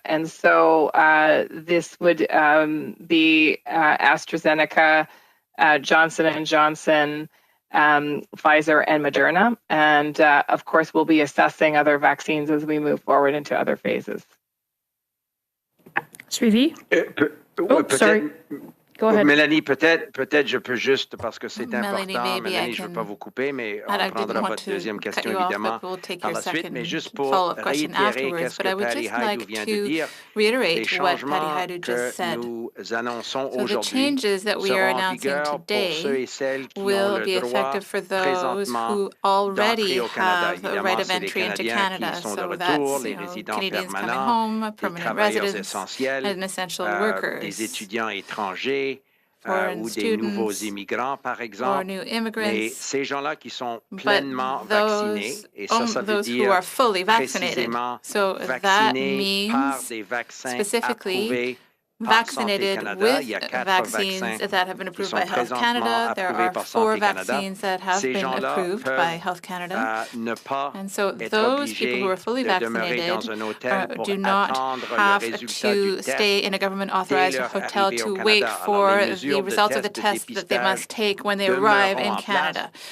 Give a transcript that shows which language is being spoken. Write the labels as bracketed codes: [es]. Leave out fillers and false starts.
[en] And so this would be AstraZeneca, Johnson & Johnson, Pfizer, and Moderna. And of course, we'll be assessing other vaccines as we move forward into other phases. Suivi? Sorry. Go ahead. [fr] Mélanie, peut-être je peux juste, parce que c'est important, Mélanie, je ne veux pas vous couper, mais on prendra votre deuxième question évidemment par la suite, mais juste pour réitérer qu'est-ce que Patty Haidu vient de dire, les changements que nous annonçons aujourd'hui seront en vigueur pour ceux et celles qui ont le droit présentement d'entrer au Canada. Évidemment, c'est les Canadiens qui sont de retour, les résidents permanents, les travailleurs essentiels, des étudiants étrangers, ou des nouveaux immigrants, par exemple. Mais ces gens-là qui sont pleinement vaccinés, et ça veut dire précisément vaccinés par des vaccins approuvés [en] vaccinated with vaccines that have been approved by Health Canada. There are 4 vaccines that have been approved by Health Canada. And so those people who are fully vaccinated do not have to stay in a government-authorized hotel to wait for the results of the test that they must take when they arrive in Canada.